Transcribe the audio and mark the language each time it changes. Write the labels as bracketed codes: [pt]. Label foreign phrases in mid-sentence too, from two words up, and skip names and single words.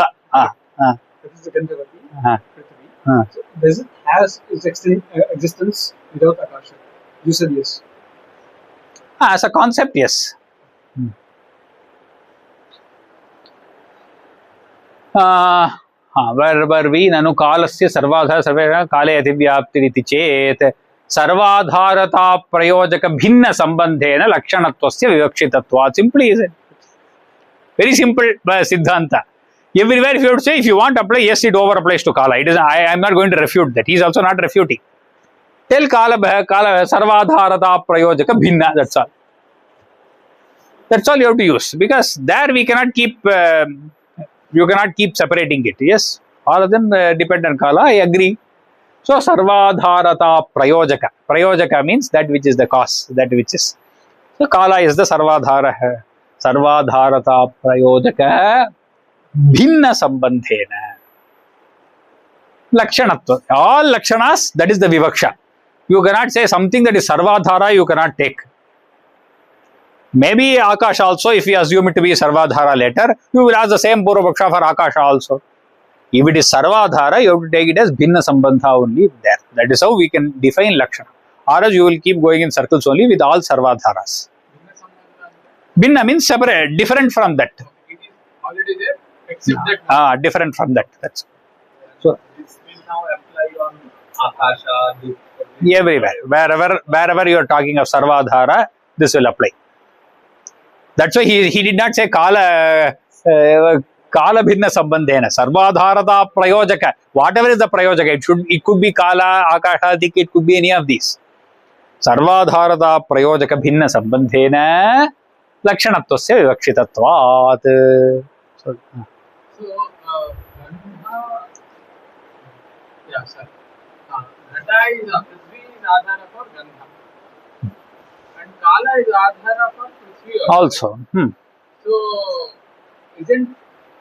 [en] That is the Gandhavati. So does it has its existence without Akasha? You said yes. As a concept, yes. Where were we? [sa] ननु कालस्य सर्वाधार सर्वेर काले अधिव्याप्तिरिति चेत् सर्वाधारता प्रयोजक भिन्न सम्बन्धेन लक्षणत्वस्य विवक्षितत्वात्. [en] Simply is it. Very simple siddhanta. Everywhere if you would say, if you want to apply, yes, it over applies to Kala. It is, I am not going to refute that. He is also not refuting. [sa] Tell काल सर्वाधारता प्रयोजक भिन्न. [en] That's all. That's all you have to use. Because there we cannot keep, you cannot keep separating it. Yes, all of them depend on Kala. I agree. So, [sa] सर्वाधारता प्रयोजक. [en] Prayojaka means that which is the cause. That which is. So, Kala is the sarvadhara. [sa] सर्वाधारता प्रयोजक भिन्न सम्बन्धेन. [en] Lakshanatva. All lakshanas, that is the vivaksha. You cannot say something that is sarvadhara, you cannot take. Maybe Akasha also, if you assume it to be sarvadhara later, you will ask the same [sa] पूर्व पक्ष [en] for Akasha also. If it is sarvadhara, you have to take it as [sa] भिन्न सम्बन्ध [en] only there. That is how we can define lakshana. Or else you will keep going in circles only with all sarvadharas. Bhinna means separate, different from that. It is already there, except that. Different from that. That's so. This will now apply on Akasha. Everywhere, wherever you are talking of sarvadhara, this will apply. That's why he did not say [sa] काल भिन्न सम्बन्धेन. सर्वाधारता प्रयोजक. [en] Whatever is the prayojaka, it could be Kala, Akasha, it could be any of these. [sa] सर्वाधारता प्रयोजक भिन्न सम्बन्धेन लक्षणत्वस्य विवक्षितत्वात्. [en] So, Yeah, sir. Gata is Prithvi is Adhara for Gandha. And Kala is Adhara for Prithvi also. So, isn't